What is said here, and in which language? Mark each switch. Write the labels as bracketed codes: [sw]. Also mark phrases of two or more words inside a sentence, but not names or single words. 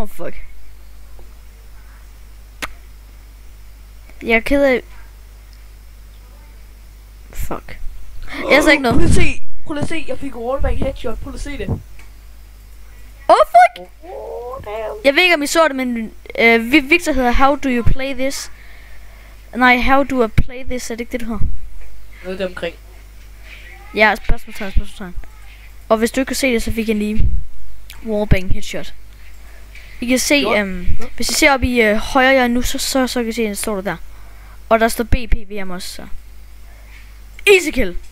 [da] Fuck. Jeg er ked af... Fuck. Jeg sagde ikke noget. Prøv lige at se. Jeg fik [en] wallbang headshot. [da] Prøv lige at se det. Fuck! Jeg ved ikke om I så det, men Victor hedder [en] How do you play this? Nej, How do I play this? [da] Er det ikke det, du hedder? Noget der omkring. Ja, spørgsmålstegn. Og hvis du ikke kan se det, så fik jeg lige [en] wallbang headshot. [da] I kan se, hvis I ser op i højre hjørne nu, så kan I se, at står der der. Og der står BPVM også, så. [en] Easy kill!